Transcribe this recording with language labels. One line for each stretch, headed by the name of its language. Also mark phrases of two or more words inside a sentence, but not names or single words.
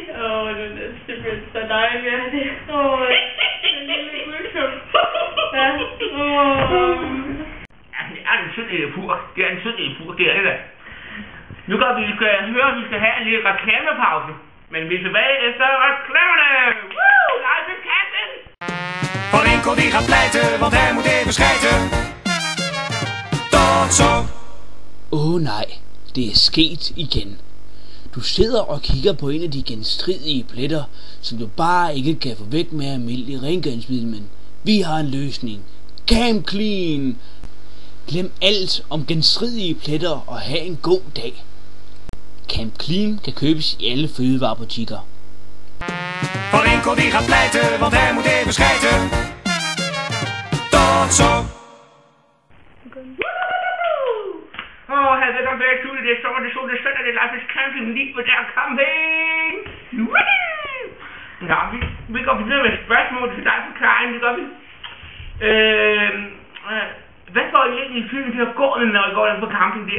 Danish: Det er simpelthen så dejligt, ja. Det den lille guldkømmer. Ja, Ja, det er en sød lille pur. Det er en sød lille pur, det er det. Nu kan vi høre, at vi skal have en lille reklamepause. Men vi er tilbage efter reklamerne.
English: Woo! Leif is Camping!
Dutch: Van Enkel die gaat pleiten, want hij moet even schijten. Tot zo.
Danish: Nej, det er sket igen. Du sidder og kigger på en af de genstridige pletter, som du bare ikke kan få væk med almindelig rengøringsmiddel, men vi har en løsning. Camp Clean! Glem alt om genstridige pletter og have en god dag. Camp Clean kan købes i alle fødevarebutikker.
Dutch: Van Enkel die gaat pleiten, want hij moet even schijten. Tot zo.
Danish: Velkommen tilbage til det sommer, det sol, det søndag, det er Leif's Camping, lige på der camping. Ja, vi går videre med spørgsmål til dig for Karin, det gør vi. Hvad får I egentlig i filmen til at gå, når I går den på camping der?